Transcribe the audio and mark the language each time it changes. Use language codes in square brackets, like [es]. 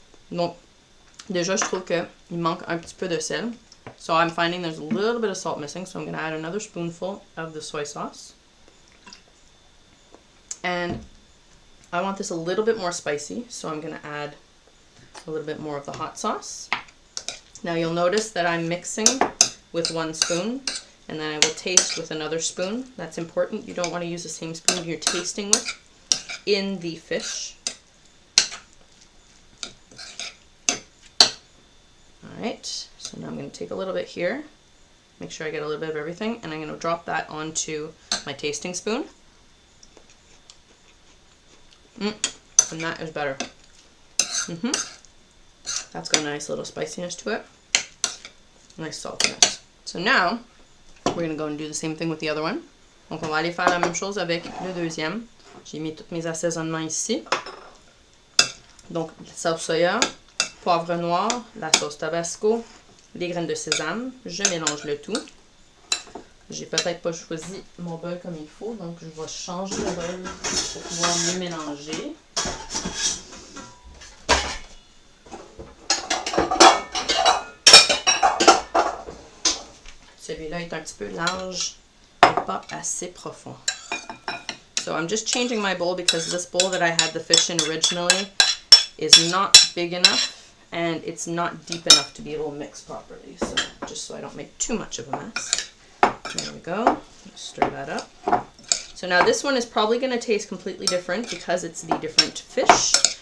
[fr] Donc, déjà, je trouve qu'il manque un petit peu de sel. [en] So I'm finding there's a little bit of salt missing, so I'm going to add another spoonful of the soy sauce. And I want this a little bit more spicy, so I'm going to add a little bit more of the hot sauce. Now you'll notice that I'm mixing with one spoon, and then I will taste with another spoon. That's important. You don't want to use the same spoon you're tasting with in the fish. Alright, so now I'm going to take a little bit here, make sure I get a little bit of everything, and I'm going to drop that onto my tasting spoon. And that is better. That's got a nice little spiciness to it. Nice saltiness. So now, we're going to go and do the same thing with the other one. [fr] Donc on va aller faire la même chose avec le deuxième. J'ai mis tous mes assaisonnements ici. Donc la sauce soya, poivre noir, la sauce tabasco, les graines de sésame. Je mélange le tout. J'ai peut-être pas choisi mon bol comme il faut, donc je vais changer le bol pour pouvoir mieux mélanger. Celui-là est un petit peu large et pas assez profond. [en] So I'm just changing my bowl because this bowl that I had the fish in originally is not big enough and it's not deep enough to be able to mix properly. So just so I don't make too much of a mess. There we go. Stir that up. So now this one is probably going to taste completely different because it's the different fish.